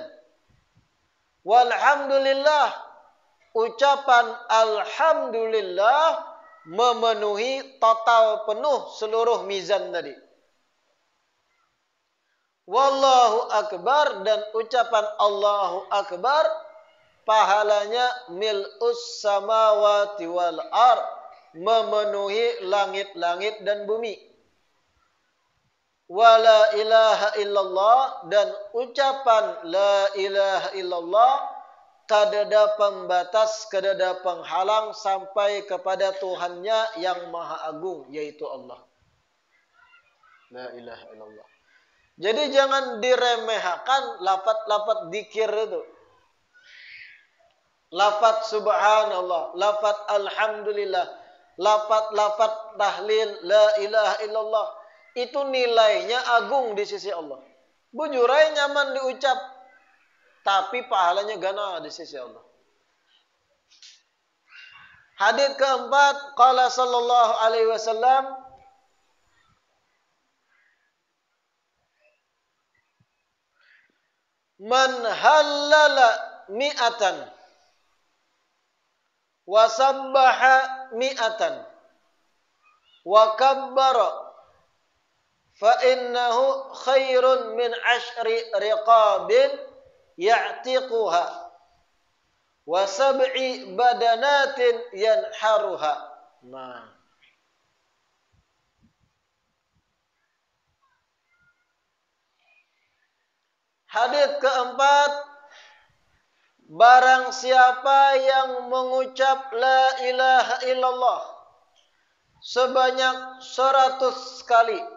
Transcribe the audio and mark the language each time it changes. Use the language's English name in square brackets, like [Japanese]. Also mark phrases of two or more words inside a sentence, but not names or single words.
[Indonesian] Walhamdulillah, ucapan alhamdulillah memenuhi total penuh seluruh mizan tadi. [Arabic] والله أكبر, [Indonesian] dan ucapan [Arabic] الله أكبر [Indonesian] pahalanya [Arabic] ملء السماوات والأرض, [Indonesian] memenuhi langit-langit dan bumi. [Arabic] ولا إله إلا الله, [Indonesian] dan ucapan [Arabic] لا إله إلا الله [Indonesian] kadada pembatas, kadada penghalang sampai kepada Tuhannya yang Maha Agung, yaitu Allah. [Arabic] لا إله إلا الله. [Indonesian] Jadi jangan diremehkan lafaz-lafaz zikir itu. Lafaz subhanallah, lafaz alhamdulillah, lafaz tahlil [Arabic] لا إله إلا الله, [Indonesian] itu nilainya agung di sisi Allah. Bujurai nyaman diucap, tapi pahalanya gana di sisi Allah. Hadits keempat, [Arabic] قال صلى الله عليه وسلم, من هلل مائة وسبح مائة وكبر فإنه خير من عشر رقاب يعتقها وسبع بدنات ينحرها. [Indonesian] Nah, hadits keempat, barang siapa yang mengucap [Arabic] لا إله إلا الله [Indonesian] sebanyak 100 kali.